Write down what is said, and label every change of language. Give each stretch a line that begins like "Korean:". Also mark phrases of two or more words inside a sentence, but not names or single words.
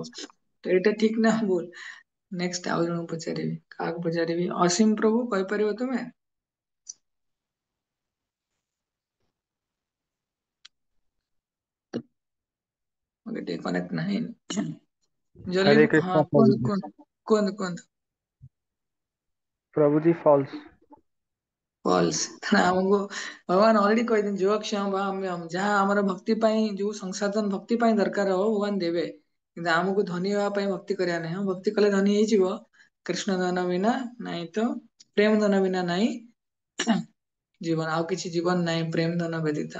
Odia: ତ ଏଇଟା ଠିକ ନା ଭୁଲ? ନେକ୍ସଟ ଆଉ ଜଣଙ୍କୁ ପଚାରିବି, କାହାକୁ ପଚାରିବି? ଅସୀମ ପ୍ରଭୁ କହିପାରିବ ତୁମେ? ଟିକେ କନେକ୍ଟ ନାହିଁ। ଜଲି
Hindi: हरे
Odia: ହଁ
Hindi: कृष्णा प्रभु
Odia: କୁହନ୍ତୁ
Hindi: जी।
Odia: କୁହନ୍ତୁ କୁହନ୍ତୁ କୁହନ୍ତୁ।
Hindi: प्रभु जी फॉल्स।
Odia: ଫଲ୍ସ। ଆମକୁ ଭଗବାନ ଅଲରେଡି କହିଛନ୍ତି
Sanskrit: योगक्षम बाहाम्यम,
Odia: ଯାହା ଆମର ଭକ୍ତି ପାଇଁ ଯୋଉ ସଂସାଧନ ଭକ୍ତି ପାଇଁ ଦରକାର ହବ ଭଗବାନ ଦେବେ, କିନ୍ତୁ ଆମକୁ ଧନୀ ହେବା ପାଇଁ ଭକ୍ତି କରିବା ନାହିଁ। ଭକ୍ତି କଲେ ଧନୀ ହେଇଯିବ, କୃଷ୍ଣ ଧନ ବିନା ନାହିଁ ତ ପ୍ରେମ ଧନ ବିନା ନାହିଁ ଜୀବନ, ଆଉ କିଛି ଜୀବନ ନାହିଁ ପ୍ରେମ ଧନ ବ୍ୟତୀତ।